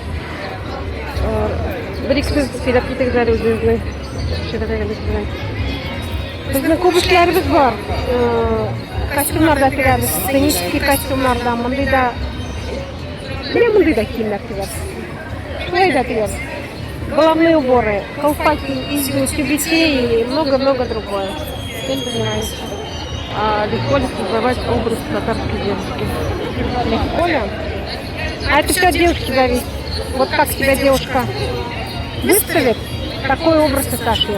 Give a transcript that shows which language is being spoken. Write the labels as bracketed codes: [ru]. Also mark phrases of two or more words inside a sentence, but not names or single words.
[tt] Бер-ике сүз сөйләп китегез әле үзегезнең шигырьләрегез белән. Безнең күп эшләребез бар. Костюмнар да тегәбез, сценический костюмнар да, мондый да. Менә мондый да киемнәр тегәбез. Шулай да тегәбез. [ru] головные уборы, колпаки, изюм, тюбетей и много-много другое. Всем нравится. А легко ли создавать образ татарской девушки? Легко ли? А это все от девушки зависит. Вот как себя девушка выставит, такой образ и сошьем.